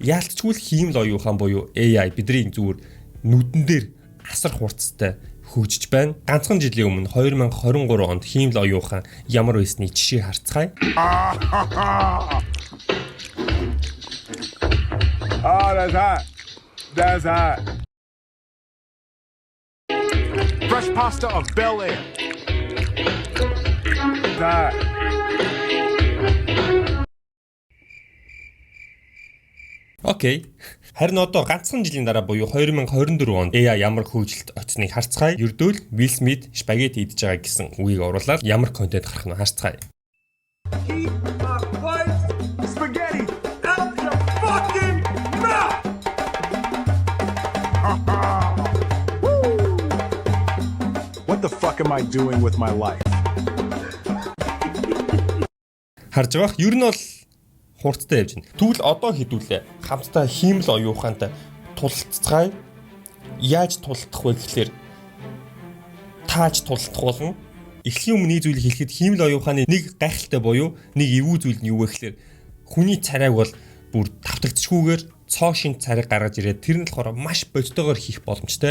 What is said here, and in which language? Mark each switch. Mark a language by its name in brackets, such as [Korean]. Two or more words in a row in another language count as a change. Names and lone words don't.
[Mongolian] Яалтчгүй л хиймэл оюун ухаан буюу AI бидний зүгээр нүдэн дээр асар хурцтай хөгжиж байна. Ганцхан жилийн өмнө 2023 онд хиймэл оюун ухаан ямар байсныг жишээ харцгаая. [English] That's hot. Fresh pasta of Bel Air. [Mongolian] Окей. Харин одоо ганцхан жилийн дараа буюу 2024 онд AI ямар хөгжилд очсныг харцгаая. Ердөөл Will Smith спагетти идж байгаа гэсэн үгийг оруулаад ямар контент гарах нь харцгаая. [English] Keep my wife's spaghetti out your fucking mouth. What the fuck am I doing with my life? [Mongolian] Харж байгаа. Ер нь бол хурцтай явж байна. Тэгвэл одоо хэдүүлээ хамтдаа хиймэл оюун ухаантай тулалцгаая. Яаж тулалдах вэ гэхлээр тааж тулалдах болно. Эхлэхийн өмнө нэг зүйлийг хэлэхэд хиймэл оюун ухааны нэг гайхалтай буюу нэг эвгүй зүйл нь юу вэ гэхлээр хүний царайг бол бүр давтагдчихгүйгээр цоо шин царайг гаргаж ирээд тэр нь болохоор маш бодитойгоор хийх боломжтой.